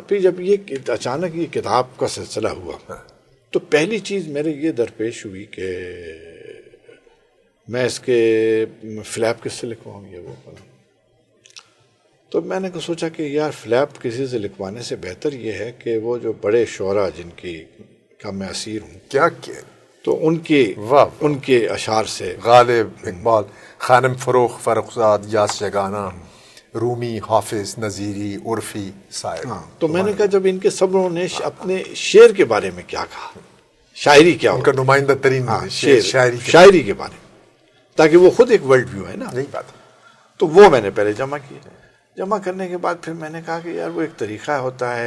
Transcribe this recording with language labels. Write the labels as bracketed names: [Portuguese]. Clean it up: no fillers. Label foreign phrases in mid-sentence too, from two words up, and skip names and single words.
[Urdu] پھر جب یہ اچانک یہ کتاب کا سلسلہ ہوا تو پہلی چیز میرے یہ درپیش ہوئی کہ میں اس کے فلیپ کس سے لکھواؤں یہ وہ. تو میں نے سوچا کہ یار فلیپ کسی سے لکھوانے سے بہتر یہ ہے کہ وہ جو بڑے شعراء جن کی کا میں اسیر ہوں کیا تو ان کے اشعار سے غالب اقبال خانم فروخ فرخزاد یاس جگانا رومی حافظ نظیری عرفی صاحب. تو میں نے کہا جب ان کے سبوں نے اپنے شعر کے بارے میں کیا کہا شاعری کیا ان کا نمائندہ ترین شاعری کے بارے میں تاکہ وہ خود ایک [English] world view [Urdu] ہے نا. یہی بات ہے. تو وہ میں نے پہلے جمع کیا. جمع کرنے کے بعد پھر میں نے کہا کہ یار وہ ایک طریقہ ہوتا ہے.